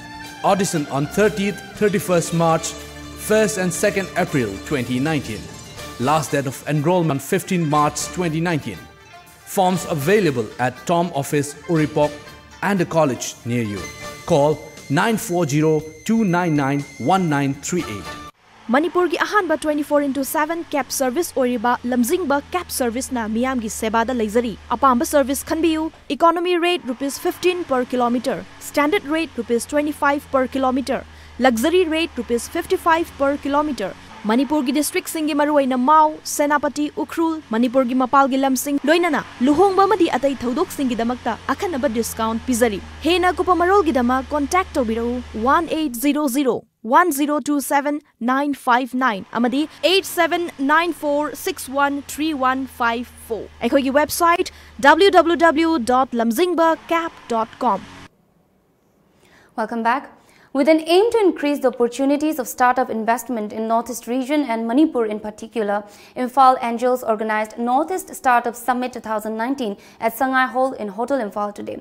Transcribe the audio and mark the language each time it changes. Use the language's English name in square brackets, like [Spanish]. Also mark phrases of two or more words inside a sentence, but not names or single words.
[English] Audition on 30th, 31st March, 1st and 2nd April 2019. Last date of enrollment 15 March 2019. Forms available at Tom Office, Uripok and a college near you. Call 940-299-1938. [Manipuri] Manipur gi ahan ba 24/7 [English] cab service [Manipuri] oriba lamjingba [English] cab service [Manipuri] na miyam gi seba da leizari apamba service khanbiu. [English] Economy rate ₹15 per kilometer, standard rate ₹25 per kilometer, luxury rate ₹55 per kilometer. [Manipuri] Manipur gi district singi maruaina Mau, Senapati, Ukhrul, Manipur gi mapal gi lamsing loinana luhongba madi atai thodok singi damakta akhanaba discount pizari. Hena kupamarol gi dama contact tobirau 1800-1027-959 amadi 8794613154. Ekhogi website www.lamjingbacap.com. [English] Welcome back. With an aim to increase the opportunities of startup investment in Northeast region and Manipur in particular, Imphal Angels organized Northeast Startup Summit 2019 at Sangai Hall in Hotel Imphal today.